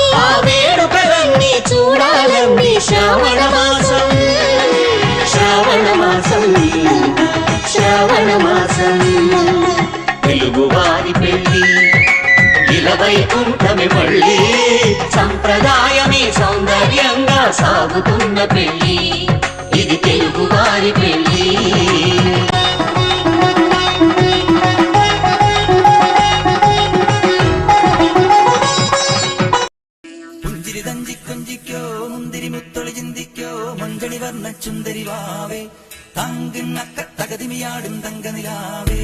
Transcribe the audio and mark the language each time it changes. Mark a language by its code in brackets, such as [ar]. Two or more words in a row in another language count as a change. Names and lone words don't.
[te] ఆ వేడుకలన్నీ చూడాలండి శ్రావణ మాసం, శ్రావణ మాసం, శ్రావణ మాసం. తెలుగువారి పెళ్ళి ఇలవైకుంఠమే మళ్ళీ సంప్రదాయమే సౌందర్యంగా సాగుతున్న పెళ్ళి ఇది తెలుగువారి పెళ్ళి. [ml] പുഞ്ചിരി തഞ്ചി കൊഞ്ചിക്കോ മുന്തിരി മുത്തൊളി ചിന്തിക്കോ മഞ്ചണി വർണ്ണ ചുന്ദരി വാവേ തങ്കിണ്ണക്ക തകതിമിയാടും തങ്കനിലാവേ.